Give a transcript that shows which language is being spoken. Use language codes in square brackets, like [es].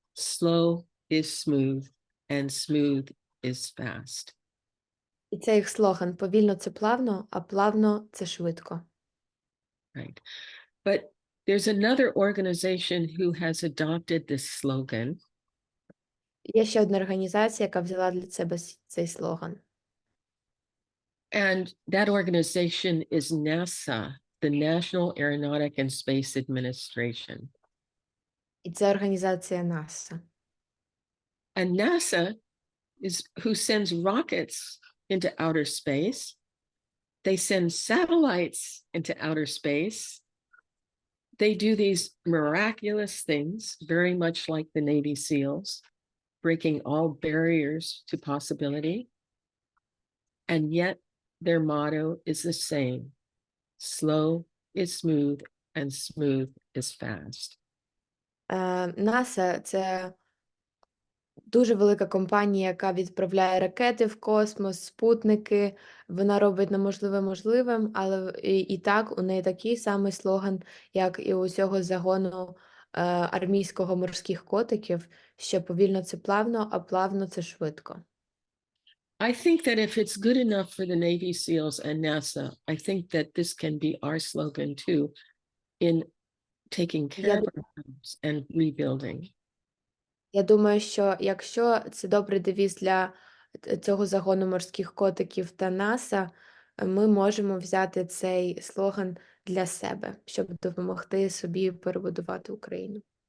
[en] Slow is smooth, and smooth is fast. [uk] І це їх слоган. Повільно – це плавно, а плавно – це швидко. [en] Right. But there's another organization who has adopted this slogan. [uk] Є ще одна організація, яка взяла для себе цей слоган. [en] And that organization is NASA, the National Aeronautic and Space Administration. [uk] І це організація НАСА. [en] And NASA is who sends rockets into outer space. They send satellites into outer space. They do these miraculous things, very much like the Navy SEALs, breaking all barriers to possibility. And yet their motto is the same. Slow is smooth, and smooth is fast. [uk] НАСА – це дуже велика компанія, яка відправляє ракети в космос, спутники. Вона робить неможливе можливим, але і так у неї такий самий слоган, як і у цього загону армійського морських котиків, що повільно – це плавно, а плавно – це швидко. [en] I think that if it's good enough for the Navy SEALs and NASA, I think that this can be our slogan too in taking care of ourselves and rebuilding. [uk] Я думаю, що якщо це добрий девіз для цього загону морських котиків та НАСА, ми можемо взяти цей слоган для себе, щоб допомогти собі перебудувати Україну.